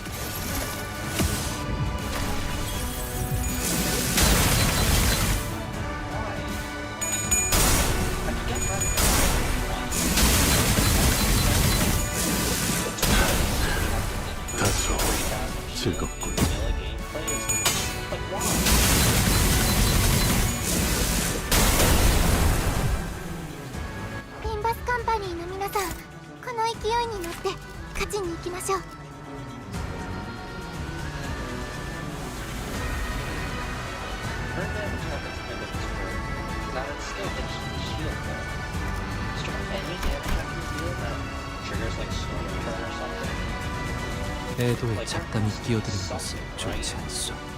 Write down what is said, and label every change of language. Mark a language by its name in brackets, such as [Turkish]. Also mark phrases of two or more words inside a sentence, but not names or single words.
[Korean] 다소 즐겁군. [Japanese] Limbus カンパニーの皆さん、この勢いに乗って勝ちに行きましょう。 [English] Her damage weapons limit is good. Now it's still hits the shield though. Is there any damage I can deal that triggers like storm return or something? [Korean] 애도에 잡담이 끼어드는 것은 좋지 않소.